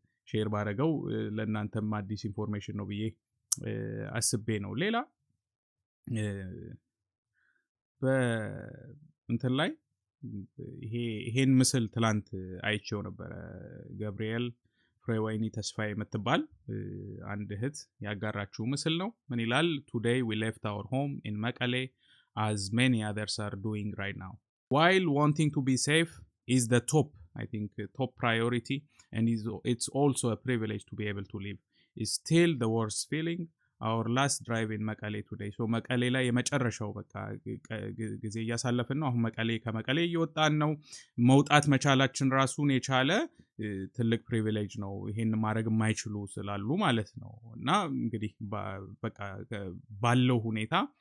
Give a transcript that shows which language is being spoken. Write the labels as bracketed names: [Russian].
[Amharic] ሼር ባረገው ለእናንተም አዲስ ኢንፎርሜሽን ነው ብዬ አስቤ ነው። ሌላ በእንትን ላይ ይሄን ምስል ትላንት አይቼው ነበረ። ገብርኤል ፍሬወይኒ ተስፋዬ የምትባል አንድ እህት ያጋራችው ምስል ነው። ምን ይላል? [English] Today we left our home in Mekelle as many others are doing right now. While wanting to be safe is the top priority, and it's also a privilege to be able to live. It's still the worst feeling. Our last drive in Mekelle today. [Amharic] So Mekelle ላይ የመጨረሻው በቃ ጊዜ እያሳለፍን ነው። አሁን ከመቀሌ እየወጣን ነው። መውጣት መቻላችን ራሱን የቻለ ትልቅ ፕሪቪሌጅ ነው። ይሄን ማድረግ የማይችሉ ስላሉ ማለት ነው። እና እንግዲህ በቃ ባለው ሁኔታ